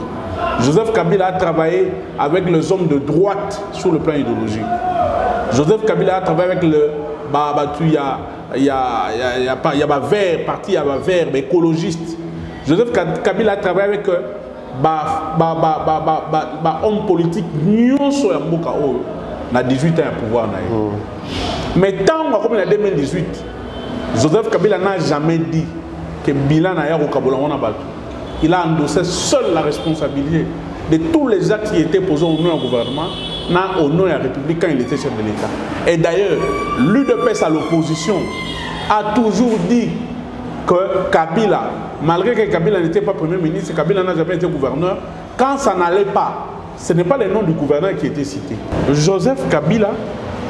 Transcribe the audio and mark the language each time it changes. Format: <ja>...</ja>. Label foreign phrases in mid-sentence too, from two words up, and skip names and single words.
<fr>Joseph Kabila a travaillé avec les hommes de droite sur le plan idéologique. Joseph Kabila a travaillé avec le il y a vert, parti vert, écologiste. Joseph Kabila a travaillé avec homme politique</fr> <ln>nyonso ya mboka oyo na</ln> <fr>18 ans à pouvoir</fr> <ln>na yo.</ln> <fr>Mais tant comme en 2018 Joseph Kabila n'a jamais dit que</fr> <ln>bilan na ya ko kabola wana bato.</ln> <fr>Il a endossé seul la responsabilité de tous les actes qui étaient posés au nom du gouvernement, au nom de la République quand il était chef de l'État. Et d'ailleurs, l'UDPS à l'opposition a toujours dit que Kabila, malgré que Kabila n'était pas Premier ministre, Kabila n'a jamais été gouverneur, quand ça n'allait pas, ce n'est pas le nom du gouverneur qui était cité.</fr>